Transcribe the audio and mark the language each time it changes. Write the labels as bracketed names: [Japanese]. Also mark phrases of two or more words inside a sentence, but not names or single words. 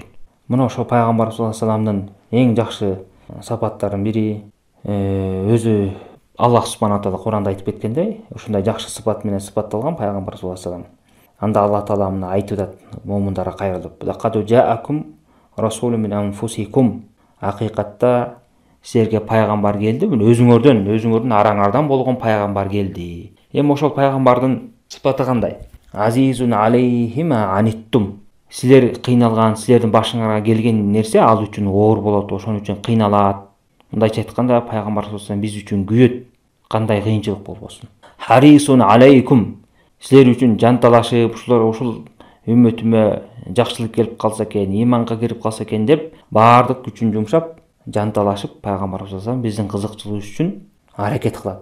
[Kyrgyz] Мына ошол пайгамбар [Arabic] صلى الله عليه وسلم [Kyrgyz] эң жакшы сапаттарынын бири, өзү [Arabic] الله سبحانه تعالى [Kyrgyz] Куранда айтып кеткендей, ушундай жакшы сыпат менен сыпатталган пайгамбар [Arabic] صلى الله عليه وسلم. [Kyrgyz] Анда Алла таала мына айтып атат момундарга кайрылып: [Arabic] "لقد جاءكم رسول من أنفسكم." [Kyrgyz] Акыйкатта силерге пайгамбар келди, өзүңөрдөн араңардан болгон пайгамбар келди. Эми ошол пайгамбардын сыпаты кандай? [Arabic] عزيز عليه ما عنتم. [Kyrgyz] Силер кыйналган, силердин башыңарга келген нерсе ал үчүн оор болот, ошон үчүн кыйналат. Мындайча айтканда, пайгамбар [Arabic] صلى الله عليه وسلم [Kyrgyz] биз үчүн күйөт, кандай кыйынчылык болбосун. [Arabic] حريص عليكم. [Kyrgyz] Силер үчүн жанталашып, ушул үммөтүмө жакшылык келип калса экен, иманга кирип калса экен деп, баардык күчүн жумшап, жанталашып, пайгамбар [Arabic] صلى الله عليه وسلم [Kyrgyz] биздин кызыкчылыгыбыз үчүн аракет кылат.